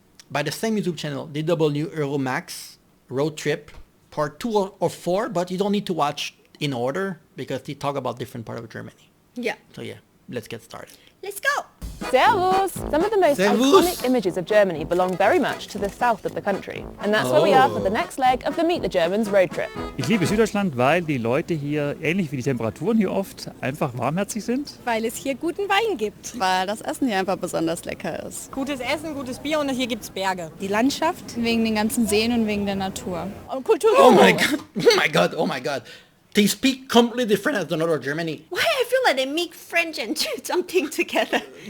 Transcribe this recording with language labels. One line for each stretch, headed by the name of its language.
English: By the same YouTube channel, DW Euromax Road Trip, part 2 or 4, but you don't need to watch in order because they talk about different part of Germany. Yeah. So yeah, let's get started. Let's go. Servus! Some of the most Servus. iconic images of Germany belong very much to the south of the country. And that's where we are for the next leg of the Meet the Germans road trip.
German: Ich liebe Süddeutschland, weil die Leute hier, ähnlich wie die Temperaturen hier oft, einfach warmherzig sind. Weil es hier guten Wein gibt. Weil das Essen hier einfach besonders lecker ist. Gutes Essen, gutes Bier und hier gibt's Berge. Die Landschaft. Wegen den ganzen Seen und wegen der Natur. Und Kultur.
English: Oh my god! Oh my god! Oh my god! They speak completely different as the northern Germany. Why I feel like they mix French and something together.